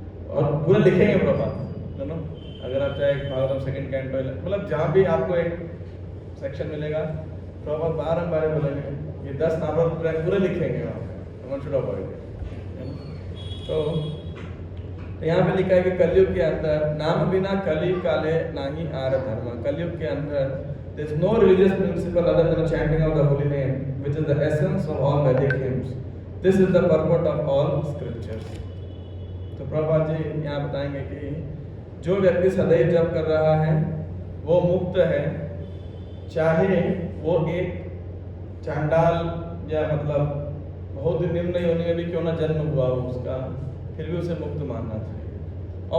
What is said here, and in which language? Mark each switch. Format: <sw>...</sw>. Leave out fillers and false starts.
<hi>और पूरा लिखेंगे प्रभुपाद, अगर आप चाहे भागवतम सेकंड कैंटो, मतलब जहाँ भी आपको एक सेक्शन मिलेगा प्रभुपाद बारंबार बोलेंगे, ये 10 नाम पूरे लिखेंगे वहाँ पे,</hi> <en>one should avoid it.</en> <hi>तो यहाँ पे लिखा है कि कलयुग के अंदर</hi> <bn>नाम बिना कली काले नाही आर धर्म।</bn> <hi>कलयुग के अंदर</hi> <en>there is no religious principle other than the chanting of the holy name, which is the essence of all Vedic hymns. This is the purport of all scriptures.</en> <hi>तो प्रभुपाद जी यहाँ बताएंगे कि जो व्यक्ति सदैव जप कर रहा है वो मुक्त है, चाहे वो एक चांडाल या मतलब बहुत निम्न योनि में भी क्यों ना जन्म हुआ हो उसका, फिर भी उसे मुक्त मानना चाहिए।</hi>